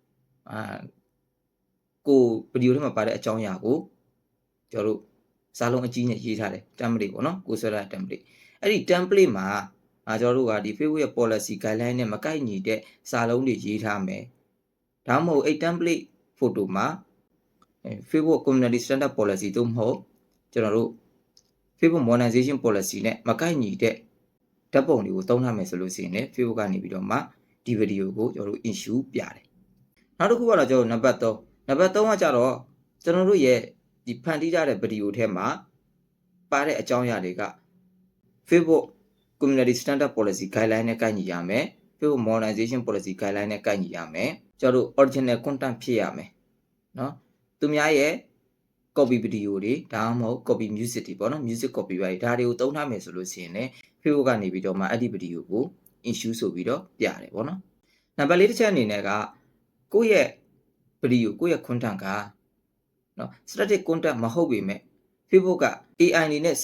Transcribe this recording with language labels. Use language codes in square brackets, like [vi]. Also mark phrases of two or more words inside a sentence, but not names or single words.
[my] ကိုဗီဒီယိုထဲမှာပါတဲ့အကြောင်းအရာကိုကျွန်တော်တို့စာလုံးအကြီးနဲ့ရေးထားတယ် template ပေါ့နော်ကိုဆွဲထားတဲ့ template အဲ့ဒီ template မှာကျွန်တော်တို့ကဒီ Facebook ရဲ့ [en] policy guideline [my] နဲ့မကိုက်ညီတဲ့စာလုံးတွေရေးထားမယ်ဒါမှမဟုတ်အဲ့ template photo မှာ [en] Facebook community standard policy [my] တို့မဟုတ်ကျွန်တော်တို့ [en] Facebook monetization policy [my] နဲ့မကိုက်ညီတဲ့ဓာတ်ပုံတွေကိုသုံးထားမယ်ဆိုလို့ရှိရင်လည်း Facebook ကနေပြီးတော့မှ ဒီဗီဒီယိုကိုကျွန်တော်တို့ issue ပြတယ်နောက်တစ်ခုကတော့ကျွန်တော်နံပါတ်3ကကြတော့ကျွန်တော်တို့ရဲ့ဒီဖန်တီးထားတဲ့ဗီဒီယိုထဲမှာပါတဲ့အကြောင်းအရာတွေက [en] Facebook community standard policy guideline [my] နဲ့ကိုက်ညီရမယ် [en] Facebook monetization policy guideline [my] နဲ့ကိုက်ညီရမယ်ကျွန်တော်တို့ [en] original content [my] ဖြစ်ရမယ်နော်သူများရဲ့ copy ဗီဒီယိုတွေဒါမှမဟုတ် [en] copy music [my] တွေပေါ့နော် [en] music copy [my] တွေဒါတွေကိုသုံးထားမယ်ဆိုလို့ရှိရင်လည်း Facebook ကနေပြီးတော့မှအဲ့ဒီဗီဒီ ယိုကို issue ဆိုပြီးတော့ပြတယ်ပေါ့နော်နံပါတ်4တစ်ချက်အနေနဲ့ကကိုယ့်ရဲ့ဗီဒီယိုကိုယ့်ရဲ့ content ကနော် [en] static content [my] မဟုတ်ပေမဲ့ Facebook က AI နေနဲ့